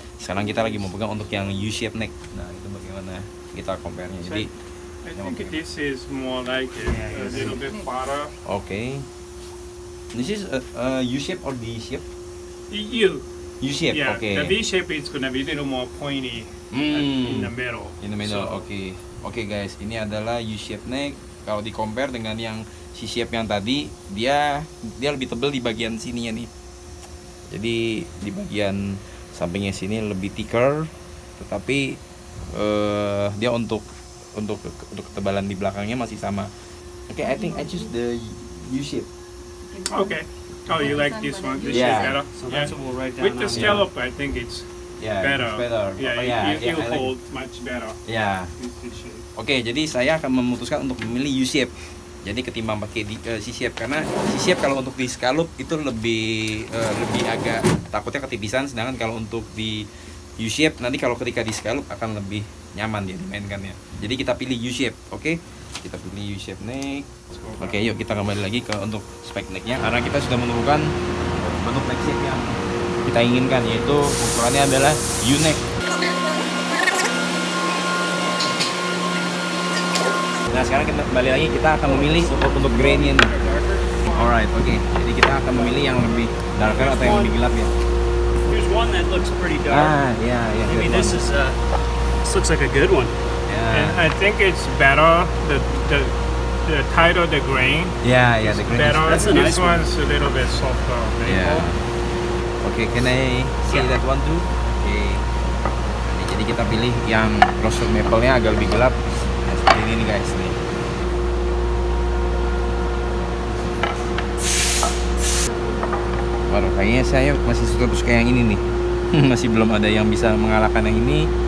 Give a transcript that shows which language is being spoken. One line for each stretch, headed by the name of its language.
Indonesian: Sekarang kita lagi mau pegang untuk yang U-shape neck. Nah, itu bagaimana kita compare-nya. Jadi
English: I think this is more like a little bit fatter. okay. This is a U-shape or D-shape? U-shape. Yeah, Okay. the V shape is gonna be a little more pointy in the middle. In the middle. So, Oke.
Indonesian: Oke guys, ini adalah U-shape neck. Kalau di compare dengan yang C-shape yang tadi, dia lebih tebal di bagian sininya nih. Jadi di bagian sampingnya sini lebih thicker, tetapi dia untuk ketebalan di belakangnya masih sama.
English: Oke, I think I choose the U-shape. Okay. Oh, you like this one? This Yeah. shape better? So that's what we'll write down. With the on here. scallop, I think it's Yeah, better. it's better. Yeah, Oh, you I like- hold much better Ya. with this shape.
Indonesian: Oke, jadi saya akan memutuskan untuk memilih U-shape. Jadi ketimbang pakai C-shape karena C-shape kalau untuk di scallop itu lebih agak takutnya ketipisan, sedangkan kalau untuk di U-shape nanti kalau ketika di scallop akan lebih nyaman dia dimainkannya. Jadi kita pilih U-shape, oke? Kita pilih U-shape neck. Oke, yuk kita kembali lagi ke untuk spek necknya karena kita sudah menemukan bentuk neck shape yang kita inginkan, yaitu ukurannya adalah U-neck. Nah sekarang kita kembali lagi, kita akan memilih untuk grainnya nih.
English: Alright,
Indonesian: oke. Jadi kita akan memilih yang lebih darker atau yang lebih gelap ya.
English: There's one that looks pretty dark. Ya. Maybe this looks like a good one. And I think it's better the tighter the grain. Ya, the grain Better. That's a This nice one. one's a little bit softer. Ya. Oke, can I see Yeah. that one too? Oke.
Indonesian: Jadi kita pilih yang roasted maple-nya agak lebih gelap. Nah, seperti ini nih guys nih. Waduh, kayaknya saya masih suka yang ini nih. Masih belum ada yang bisa mengalahkan yang ini.